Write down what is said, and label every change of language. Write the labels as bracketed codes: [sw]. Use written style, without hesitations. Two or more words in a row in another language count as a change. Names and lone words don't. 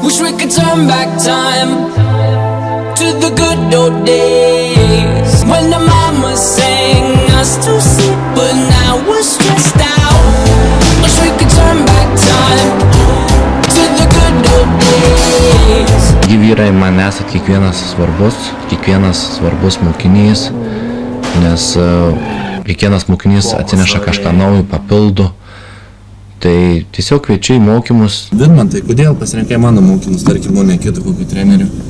[en] Wish we could turn back time to the good old days when the mama sang us to sleep, but now we're stressed out. Wish we could turn back time to the good old days. [lt] Gi vyrai, man esat kiekvienas svarbus mokinys, nes kiekvienas mokinys atsineša kažką naujo, papildo. Tai tiesiog kviečiu į mokymus. Vidmantai, kodėl pasirinkai mano mokymus, tarkim, o ne kitų kokių trenerių?